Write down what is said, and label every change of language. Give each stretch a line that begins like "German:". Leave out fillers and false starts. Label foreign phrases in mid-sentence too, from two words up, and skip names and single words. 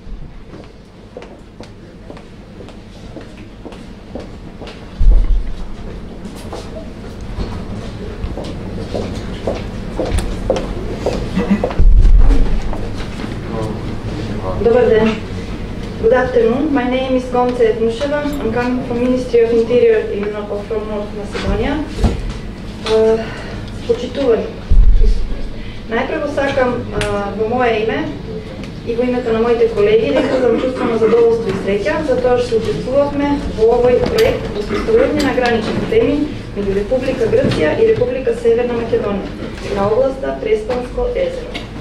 Bulgarian: Добър ден.
English: Good afternoon. My name is Gonca Edmusheva. I'm coming from Ministry of Interior from North Macedonia.
Macedonian: Почитувани. Најпрво сакам во моје име и во името на моите колеги да изразам чувство на задоволство и среќа за тоа што учествувавме во овој проект во составување на гранични теми меѓу Република Грција и Република Северна Македонија на областа Преспанско езеро.